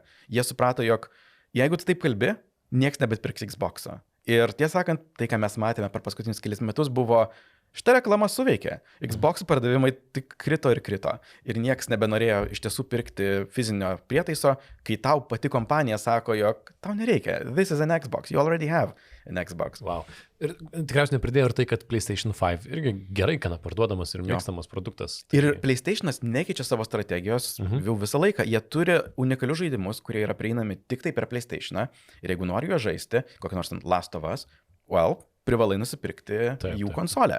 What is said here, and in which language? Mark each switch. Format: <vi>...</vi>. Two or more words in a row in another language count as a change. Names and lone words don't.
<lt>Jie suprato, jog jeigu tu taip kalbi, nieks nebetpirks Xbox'o. Ir tiesą sakant, tai, ką mes matėme per paskutinius kelis metus, buvo šita reklama suveikė. Xbox pardavimai tik krito ir krito. Ir nieks nebenorėjo iš tiesų pirkti fizinio prietaiso, kai tau pati kompanija sako, jog tau nereikia.</lt> <en>This is an Xbox. You already have an Xbox. Wow.</en> <lt>Ir tikriausiai nepridėjo ir tai, kad PlayStation 5 irgi gerai kana parduodamas ir mėgstamas produktas. Tai... Ir PlayStation'as nekeičia savo strategijos jau visą laiką. Jie turi unikalius žaidimus, kurie yra prieinami tik tai per PlayStation'ą. Ir jeigu nori juos žaisti, kokią nors Last of Us, privalai nusipirkti jų konsolę.</lt>